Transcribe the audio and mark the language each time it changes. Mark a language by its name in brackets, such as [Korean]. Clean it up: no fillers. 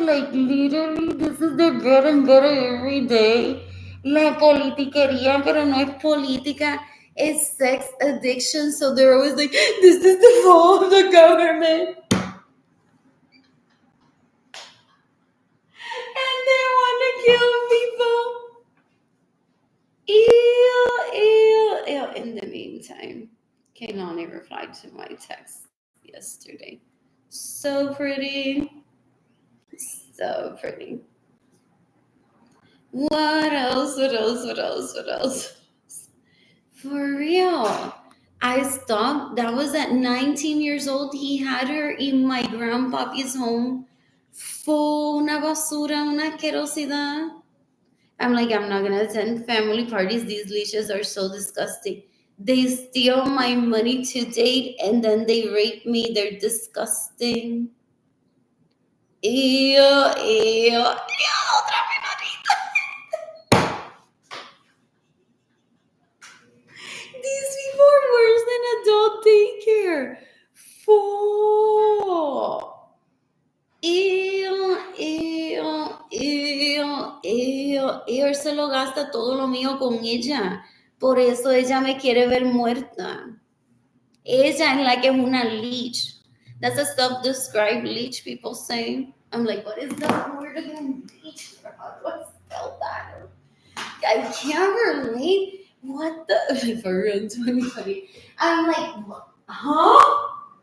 [English] Like literally, this is their bread and butter every day. [Spanish] La politiquería, pero no es política. [English] It's sex addiction. So they're always like, this is the fault of the government. And they want to kill people. Ew, ew, ew. In the meantime, Kaylani replied to my text yesterday. So pretty. So pretty. What else? What else? What else? What else? For real. I stopped. That was at 19 years old. He had her in my grandpapa's home. [Spanish] Fue una basura, una asquerosidad. [English] I'm like, I'm not gonna attend family parties. These leashes are so disgusting. They steal my money to date and then they rape me. They're disgusting. Ew, ew, ew, [Spanish] otra menorita. [English] These people are worse than adult daycare. Full. Ew, ew, ew, ew, ew. [Spanish] Se lo gasta todo lo mío con ella. Por eso ella me quiere ver muerta. Ella es la que es una leech. [English] That's a self-described leech people say. I'm like, what is that word again? Leech? How do I spell that? I can't relate. What the? For real, 2020. I'm like, huh?